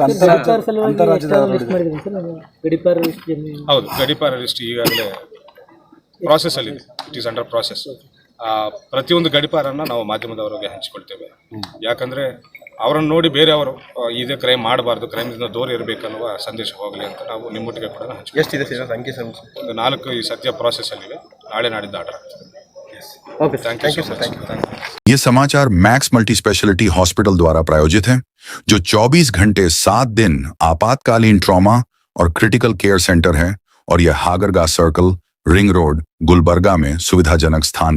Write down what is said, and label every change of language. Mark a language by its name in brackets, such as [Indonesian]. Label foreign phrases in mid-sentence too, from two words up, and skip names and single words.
[Kannada] ಹೌದು, ಗಡಿಪಾರ ಲಿಸ್ಟ್ ಈಗಾಗಲೇ ಪ್ರಾಸೆಸ್ಸಲ್ಲಿದೆ, [English] it is under process. [Kannada] ಪ್ರತಿಯೊಂದು ಗಡಿಪಾರನ್ನು ನಾವು ಮಾಧ್ಯಮದವರಿಗೆ ಹಂಚಿಕೊಳ್ತೇವೆ, ಯಾಕಂದರೆ ಅವರನ್ನು ನೋಡಿ ಬೇರೆಯವರು ಇದೇ ಕ್ರೈಮ್ ಮಾಡಬಾರ್ದು, ಕ್ರೈಮ್ದಿಂದ ದೂರ ಇರಬೇಕನ್ನುವ ಸಂದೇಶ ಹೋಗಲಿ ಅಂತ ನಾವು ನಿಮ್ಮೊಟ್ಟಿಗೆ ಕೂಡ ಎಷ್ಟಿದೆ ಸಂಖ್ಯೆ? ಒಂದು 4 ಈ ಸದ್ಯ ಪ್ರಾಸೆಸ್ಸಲ್ಲಿವೆ, ನಾಳೆ ನಾಡಿದ್ದು ಆರ್ಡರ್ ಆಗ್ತದೆ। [English] thank you sir. [Hindi] ये समाचार मैक्स मल्टी स्पेशलिटी हॉस्पिटल द्वारा प्रायोजित है, जो 24 घंटे 7 दिन आपातकालीन ट्रॉमा और [English] critical care center [Hindi] है और यह हागरगा सर्कल, रिंग रोड, गुलबर्गा में सुविधाजनक स्थान